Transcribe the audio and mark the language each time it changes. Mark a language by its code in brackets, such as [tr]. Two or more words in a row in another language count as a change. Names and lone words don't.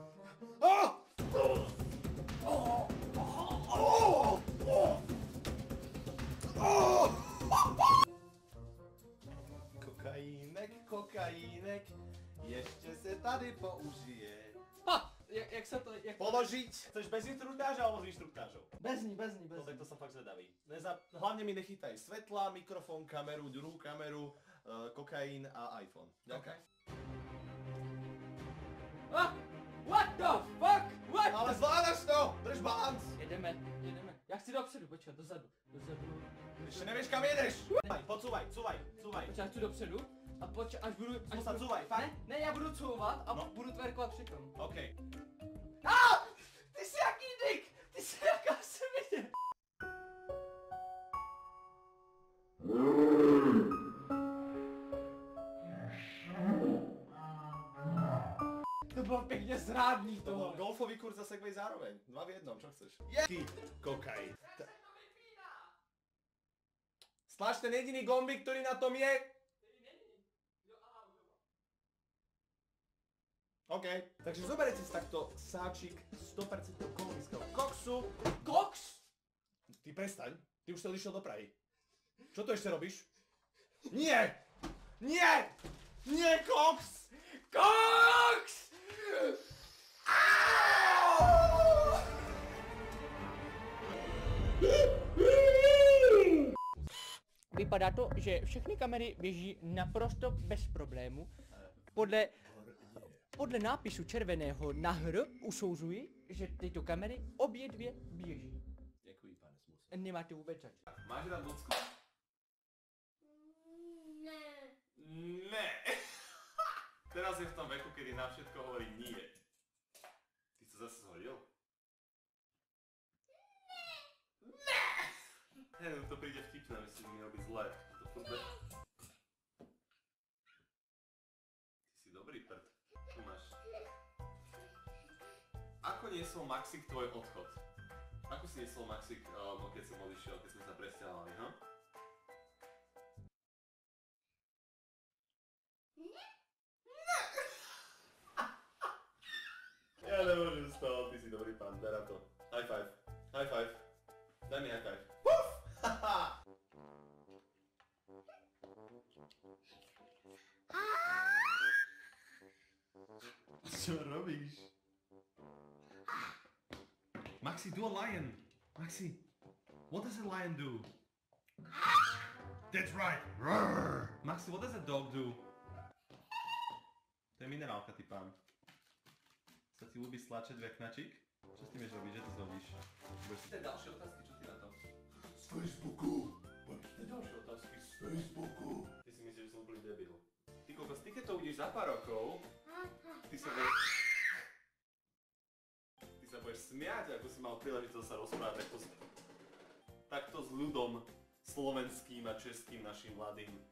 [cs] Kokaínek, ještě se tady použije. Jak se to... [sk] Položiť! Chceš bez instruktáža alebo s instruktážou? Bez ní. No tak to som fakt zvedavý. Hlavne mi nechytaj svetla, mikrofón, kameru, druhú kameru, kokain a iPhone. Ďakujem. [en] What the fuck? What? [sk] Ale zvládaš to! Drž balans! [cs] Jedeme. Já chci dopředu, počkat, dozadu. [sk] Ešte nevieš kam jedeš! Podsúvaj. [cs] Počkat, já chci dopředu. A až budu... [sk] Zmusa, cúvaj, fakt? [cs] Ne, já budu couvat a No. budu tverkovat přitom. OK. Ty jsi jaký dick! Ty jsi jaká svině! To bylo pěkně zrádný [sk] To bol [cs] tohle. [sk] golfový kurz a segway zároveň. 2 v 1, čo chceš? Jaký kokain? Stlač ten jediný gombík, ktorý na tom je. OK, takže zoberete si takto sáčik 100% kolumbického koksu. Koks? Ty prestaň, ty už si odišiel do Prahy. Čo to ešte robíš? Nie! Koks! Koks! [cs] Vypadá to, že všechny kamery běží naprosto bez problému. Podle nápisu červeného na hr usouzuji, že tyto kamery obě dvě běží. Děkuji, pane Smusa. Nemáte vůbec zač. Máš rád Lucku? Ne. Ne. [sk] Teraz je v tom veku, kedy na všetko hovorí nie. Ty sa zase zhodil? Ne. Ne, to príde vtipné, myslím, že mi robí zle. To furt Ty si dobrý prd. Tu máš. Ako niesol Maxik tvoj odchod? Ako si niesol Maxik, keď som odišiel, keď sme sa presťahovali, ha? Ja nemôžem z toho, ty si dobrý pán, daj na to. [en] High five. High five. [sk] Daj mi [en] high five. [sk] Puf! Haha! Čo robíš? [en] Maxi, do a lion! Maxi, what does a lion do? That's right! Roar! Maxi, what does a dog do? [sk] To je minerálka, ty pán. Sa ti ľúbi stlačať veknačík? Čo s tým vieš robiť, že to zrobíš? Budeš si dať ďalšie otázky, čo ty na to? Z Facebooku! Budeš si dať ďalšie otázky z Facebooku! Ty si myslíš, že som úplný debil. Ty kokos, ty keď to uvidíš za pár rokov, ty sa budeš smiať, ako si mal príležitosť sa rozprávať takto s ľudom slovenským a českým našim mladým.